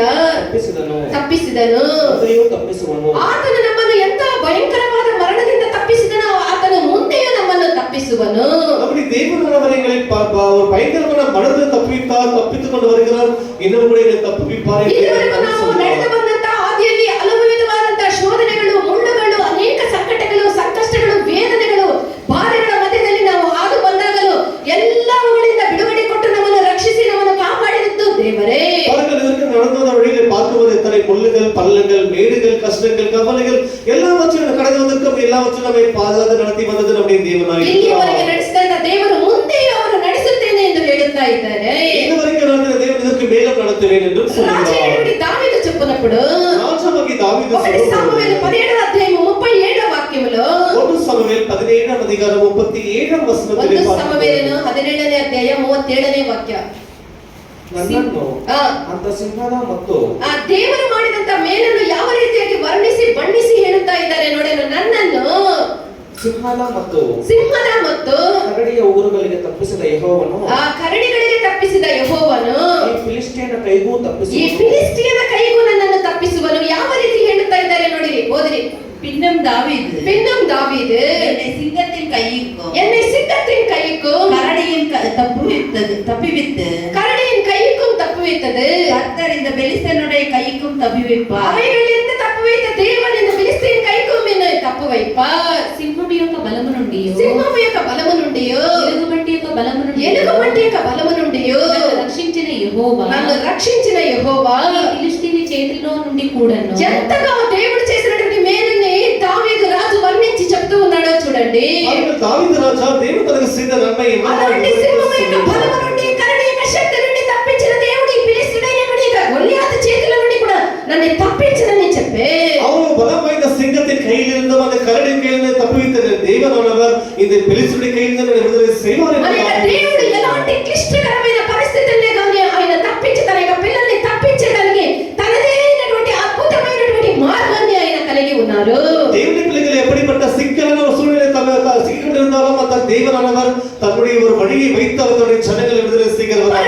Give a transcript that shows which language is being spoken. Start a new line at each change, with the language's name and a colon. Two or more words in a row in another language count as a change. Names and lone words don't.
Kannada: ತಪ್ಪಿಸಿದನು. ಆತನು ನಮ್ಮನ್ನು ಎಂತ ಭಯಂಕರವಾದ ಮರಣದಿಂದ ತಪ್ಪಿಸಿದನು, ಆತನು ಮುಂದೆಯೂ ನಮ್ಮನ್ನು ತಪ್ಪಿಸುವನು.
Tamil: அப்படி தேவன் அவர்களை ஒரு பயங்கரமான மரணத்தை தப்பித்துக்கொண்டு வருகிறார். இன்னும் கூட இதை தப்புவிப்பார்.
Kannada: ಇದುವರೆಗೂ ನಾವು ನಡೆದು ಬಂದಂತ ಆದಿಯಲ್ಲಿ ಹಲವು ವಿಧವಾದಂತಹ ಶೋಧನೆಗಳು, ಮುಳ್ಳುಗಳು, ಅನೇಕ ಸಂಕಟಗಳು, ಸಂಕಷ್ಟಗಳು, ವೇದನೆಗಳು, ಭಾರಗಳ ಮಧ್ಯದಲ್ಲಿ ನಾವು ಹಾದು ಬಂದಾಗಲೂ ಎಲ್ಲವುಗಳಿಂದ ಬಿಡುಗಡೆ ಕೊಟ್ಟು ನಮ್ಮನ್ನು ರಕ್ಷಿಸಿ ನಮ್ಮನ್ನು ಕಾಪಾಡಿದ್ದು ದೇವರೇ.
Tamil: நடந்த வழியிலே பார்க்கும்போது எத்தனை முள்ளுகள், பள்ளங்கள், மேடுகள், கஷ்டங்கள், கவலைகள் எல்லாவற்றையும் கடந்து வந்திருக்கும். எல்லாவற்றையும் நம்மை பாதுகாத்து நடத்தி வந்தது நம்முடைய தேவனாய்
Kannada: ಇಲ್ಲಿಯವರೆಗೆ ನಡೆಸಿದ ದೇವರು ಮುಂದೆಯೂ ಅವರು ನಡೆಸುತ್ತೇನೆ ಎಂದು ಹೇಳುತ್ತಾ ಇದ್ದಾರೆ.
Tamil: இதுவரைக்கும் நடந்த தேவன் இதற்கு மேலும் நடத்துவேன் என்று சொல்கிறார்.
Telugu: దావీదు చెప్పినప్పుడు రాజాకి దావీదు 1 సమూయేలు 17వ అధ్యాయం 37వ వాక్యములో 1 సమూయేలు 17వ అధికారం 37వ వచనத்திலே
Kannada: 1 సమూయేలు 17ನೇ ಅಧ್ಯಾಯ 37ನೇ ವಾಕ್ಯ. ನನ್ನನ್ನು ಅಂತ ಸಿಂಹದ ಮತ್ತು ಆ ದೇವರು ಮಾಡಿದಂತ ಮೇಲನ್ನು ಯಾವ ರೀತಿಯಾಗಿ ವರ್ಣಿಸಿ ಬಣ್ಣಿಸಿ ಹೇಳುತ್ತಾ ಇದ್ದಾರೆ ನೋಡಿ. ನನ್ನನ್ನು ಸಿಂಹದ ಮತ್ತು ಕರಡಿಯ ಊರುಗಳಿಗೆ ತಪ್ಪಿಸಿದ ಯೆಹೋವನು, ಆ ಕರಡಿಗಳಿಗೆ ತಪ್ಪಿಸಿದ ಯೆಹೋವನು ಈ ಫಿಲಿಸ್ಟಿಯನ ಕೈಗೂ ನನ್ನನ್ನು ತಪ್ಪಿಸುವನು. ಯಾವ ರೀತಿ ಹೇಳುತ್ತಾ ಇದ್ದಾರೆ ನೋಡಿರಿ, ಓದಿರಿ.
Tamil: பின்னும் தாவீது என்னை சிங்கத்தின் கைக்கும் கரடியின் தப்புவித்தது கர்த்தர் இந்த பெலிஸ்தனுடைய கைக்கும் தப்புவிப்பார். அவைகளிலிருந்து தப்புவித்த தேவன் இந்த பெலிஸ்தீன் கைக்கும் என்னை தப்பு வைப்பார்.
Telugu: సింహము యొక్క బలము నుండి ఎలుగుబంటి యొక్క బలము నుండి నన్ను రక్షించిన యెహోవా ఫిలిష్తీయుని చేతిలో నుండి కూడాను ఎంతగా దేవుడు చేసినటువంటి మేలుని దావీదు రాజు వర్ణించి చెప్తూ ఉన్నాడో చూడండి. దావీదు రాజు దేవుడు తనకు చేసిన నన్మయే అలాంటి సింహము యొక్క బలము నుండి, కరడి యొక్క శక్తి నుండి తప్పించిన దేవుడు ఈ ఫిలిష్తీయుడైనటువంటి గొలియాతు చేతుల నుండి కూడా నన్ను తప్పించనని చెప్పే
Tamil: அவன் பலவாய்ந்த சிங்கத்தின் கையிலிருந்தும் அந்த கரடியின் கையிலிருந்து தப்புவித்த தேவனானவர் இந்த பெலிஸ்தருடைய கையிலிருந்து விடுதலை செய்வார் என்று
Telugu: దేవుడు ఎలాంటి క్లిష్టకరమైన పరిస్థితుల్ని గాని ఆయన తప్పించి తన యొక్క పిల్లల్ని తప్పించడానికి తనదే అయినటువంటి అద్భుతమైనటువంటి మార్గాన్ని ఆయన కలిగి ఉన్నారు. దేవుని పిల్లలు
Tamil: எப்படிப்பட்ட சிக்கலான சூழ்நிலை சிக்கிக்கொண்டிருந்தாலும் அந்த தேவனானவர் தன்னுடைய ஒரு வழியை வைத்து அவருடைய ஜனங்களை விடுதலை செய்கிறவர்.